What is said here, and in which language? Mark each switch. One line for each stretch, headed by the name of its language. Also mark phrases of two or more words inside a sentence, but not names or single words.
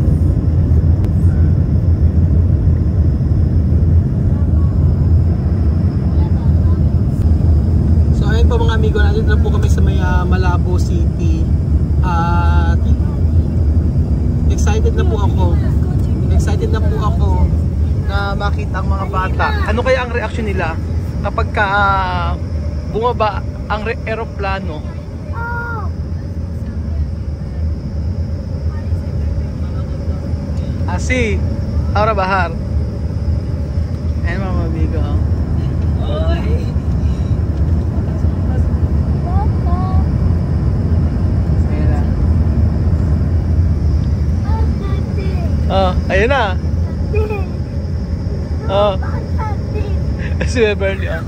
Filipino: So ayun po mga amigo, nandito na po kami sa may Malabo City. At excited na po ako. Excited na po ako na makita ang mga bata. Ano kaya ang reaksyon nila kapag bumaba ang eroplano?
Spanish: Así, ahora bajar.
Filipino: Ayan mga amigo. Oh, ayun na. Oh. Si Beverly, oh.